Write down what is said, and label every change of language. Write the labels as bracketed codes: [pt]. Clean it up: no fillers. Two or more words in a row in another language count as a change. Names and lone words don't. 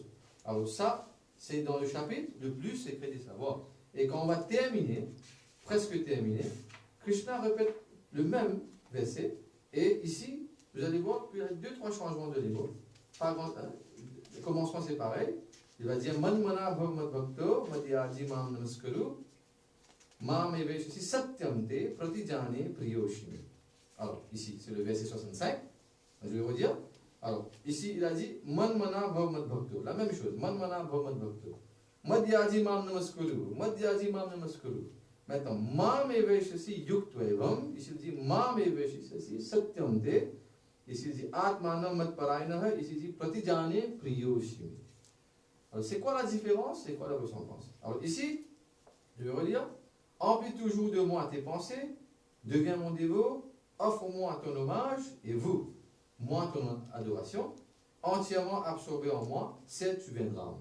[fr] Alors ça, c'est dans le chapitre le plus secret des savoirs. Et quand on va terminer, presque terminer, Krishna répète le même verset. Et ici, vous allez voir qu'il y a 2-3 changements de niveau. Le commencement c'est pareil. Il va dire [sa] मन् मना भवद् भक्तो मध्यदि माम् नमस्कुरु माम् एवेषसि सत्यम्ते प्रतिजाने प्रियोशिमि. [fr] Alors ici, c'est le verset 65. Je vais redire. Alors, ici, il a dit [sa] मन् मना भवद् भक्तो. [fr] La même chose. [sa] मन् मना भवद् भक्तो. मध्यदि माम् नमस्कुरु। मध्यदि माम् नमस्कुरु. [fr] Maintenant, [sa] माम् एवेषसि युक्त्वेवम्. [fr] Ici, il dit [sa] माम् एवेषसि सत्यम्ते. [fr] Ici, il dit [sa] आत्मानम् मत् परायण. [fr] Ici, il dit [sa] प्रतिजाने प्रियोशिमि. [fr] Alors, c'est quoi la différence? C'est quoi la ressemblance? Alors, ici, je vais relire. Emplis toujours de moi tes pensées. Deviens mon dévot. Offre-moi ton hommage. Et vous, moi ton adoration, entièrement absorbé en moi, certes tu viendras à moi.